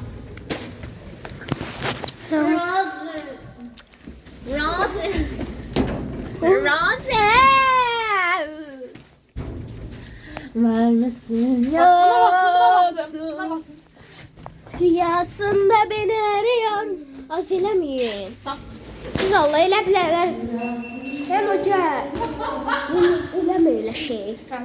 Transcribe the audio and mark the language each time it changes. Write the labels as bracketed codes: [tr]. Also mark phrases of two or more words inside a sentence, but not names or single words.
[tr] Var mısın? Buna basın. Rüyasında beni arıyor. [az] Az eləməyin. Siz Allah elə bilərsiniz. [tr] Hem hoca. [az] Eləmə elə şey.